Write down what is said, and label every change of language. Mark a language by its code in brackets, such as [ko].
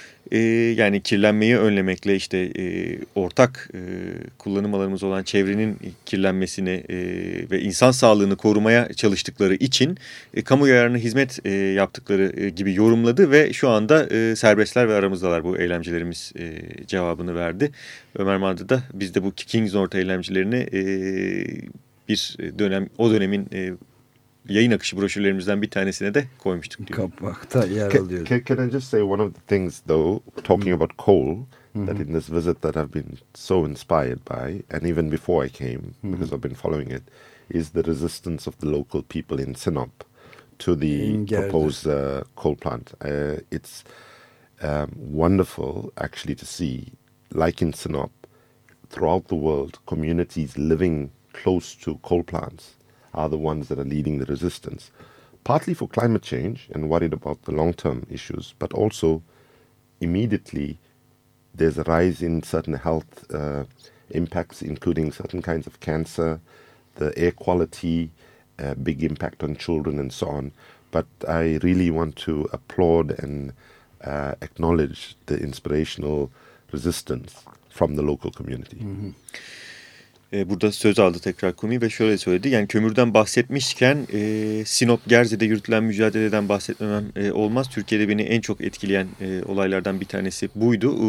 [tr] Yani kirlenmeyi önlemekle, işte ortak kullanım alanımız olan çevrenin kirlenmesini ve insan sağlığını korumaya çalıştıkları için kamu yararına hizmet yaptıkları gibi yorumladı ve şu anda serbestler ve aramızdalar, bu eylemcilerimiz cevabını verdi. Ömer Madra da biz de bu King's North eylemcilerini bir dönem, o dönemin yayın akışı broşürlerimizden bir tanesine de koymuştuk diyor. Kapakta yer alıyor. [en] Can I just say one of the things though, talking about coal, that in this visit that I've been so inspired by, and even before I came, because I've been following it, is the resistance of the local people in Sinop to the proposed coal plant. It's wonderful actually to see, like in Sinop, throughout the world, communities living close to coal plants are the ones that are leading the resistance, partly for climate change and worried about the long-term issues, but also immediately there's a rise in certain health impacts, including certain kinds of cancer, the air quality, big impact on children and so on. But I really want to applaud and acknowledge the inspirational resistance from the local community. Mm-hmm. [tr] Burada söz aldı tekrar Kumi ve şöyle söyledi. Yani kömürden bahsetmişken Sinop Gerze'de yürütülen mücadeleden bahsetmemem olmaz. Türkiye'de beni en çok etkileyen olaylardan bir tanesi buydu.